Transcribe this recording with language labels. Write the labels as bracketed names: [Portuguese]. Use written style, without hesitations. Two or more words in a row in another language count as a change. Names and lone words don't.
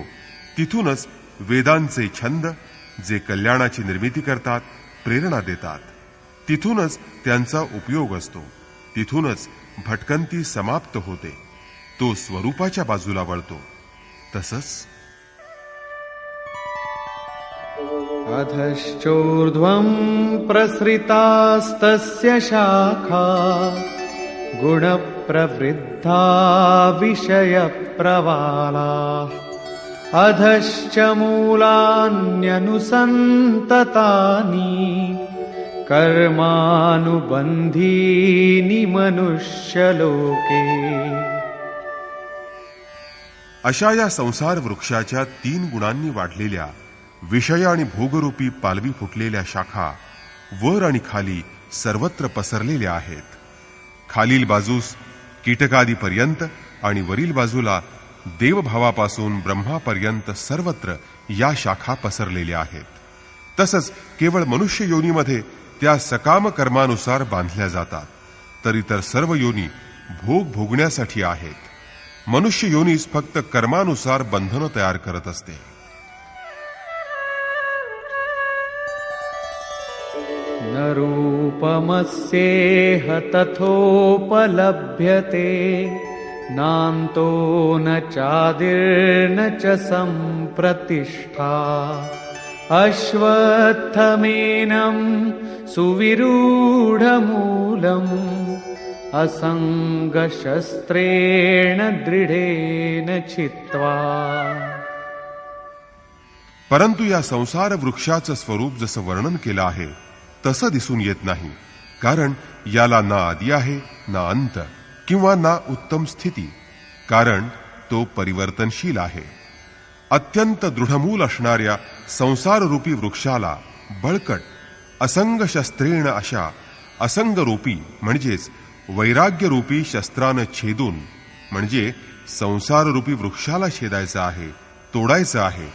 [Marathi] तिथूनच वेदांचे छंद जे कल्याणाची निर्मिती करतात, प्रेरणा देतात, तिथूनच त्यांचा उपयोग असतो। तिथूनच भटकंती समाप्त होते, तो स्वरूपाच्या बाजूला वळतो। तसंच [Sanskrit] अधश्चोर्ध्वं प्रसृतास्तस्य शाखा गुणप्रवृद्धा विषयप्रवालाः अधश्च मूलान्यनुसन्ततानि कर्मानुबन्धीनि मनुष्यलोके। [Marathi] अशा या संसार वृक्षाच्या 3 गुणांनी वाढलेल्या विषय आणि भोगरूपी पालवी फुटलेल्या शाखा वर आणि खाली सर्वत्र पसरलेल्या आहेत। खालील बाजूस कीटकादीपर्यंत आणि वरील बाजूला देवभावापासून ब्रह्मापर्यंत सर्वत्र या शाखा पसरलेल्या आहेत। तसंच केवळ मनुष्य योनीमध्ये त्या सकाम कर्मानुसार बांधल्या जातात, तर इतर सर्व योनी भोग भोगण्यासाठी आहेत। मनुष्य योनीस फक्त कर्मानुसार बंधनं तयार करत असते। [Sanskrit] न रूपमस्येह तथोपलभ्यते नान्तो न चादिर्न च सम्प्रतिष्ठा अश्वत्थमेनं सुविरूढमूलम् असंगशस्त्रेण दृढेन छित्त्वा। [Marathi] परंतु या संसार वृक्षाचं स्वरूप जसं वर्णन केलं आहे तसं दिसून येत नाही, कारण याला ना आदी आहे, ना अंत किंवा ना उत्तम स्थिती, कारण तो परिवर्तनशील आहे. अत्यंत दृढमूल असणाऱ्या संसाररूपी वृक्षाला बळकट असंग शस्त्रेण अशा असंगरूपी म्हणजेच वैराग्यरूपी शस्त्रानं छेदून, म्हणजे संसाररूपी वृक्षाला छेदायचं आहे, तोडायचं आहे.